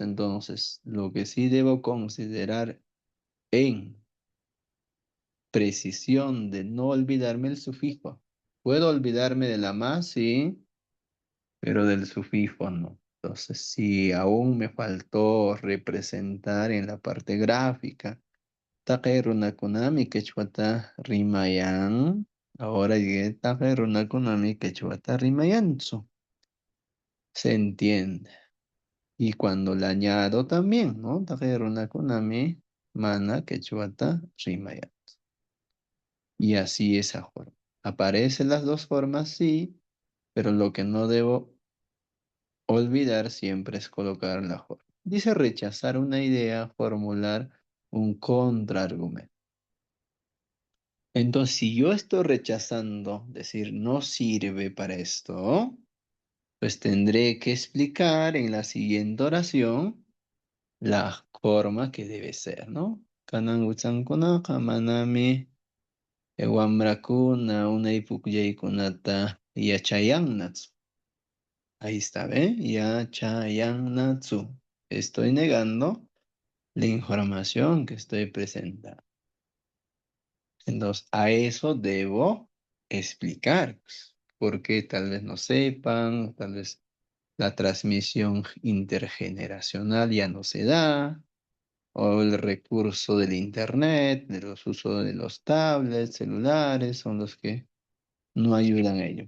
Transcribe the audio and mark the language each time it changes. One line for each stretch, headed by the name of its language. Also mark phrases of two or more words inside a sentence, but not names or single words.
Spanish: Entonces, lo que sí debo considerar en precisión de no olvidarme el sufijo. Puedo olvidarme de la más, sí, pero del sufijo no. Entonces, si aún me faltó representar en la parte gráfica,
Quechua: taqay runakunami quechwata rimayan,
Spanish: ahora llegué
Quechua: taqay runakunami quechwata rimayanzu.
Spanish: Se entiende. Y cuando le añado también, ¿no?
Quechua: Taqay runakunami mana quechwata rimayan.
Spanish: Y así esa forma. Aparecen las dos formas, sí, pero lo que no debo olvidar siempre es colocar la forma. Dice rechazar una idea, formular un contraargumento. Entonces, si yo estoy rechazando, decir no sirve para esto, pues tendré que explicar en la siguiente oración la forma que debe ser, ¿no?
Quechua: Kanan utsankuna, manami, wamrakuna, unaypukllaykunata, yachayannatsu.
Spanish: Ahí está, ¿ve? Yachayannatsu. Estoy negando la información que estoy presentando. Entonces, a eso debo explicar, pues, porque tal vez no sepan, tal vez la transmisión intergeneracional ya no se da, o el recurso del internet, de los usos de los tablets, celulares, son los que no ayudan a ello.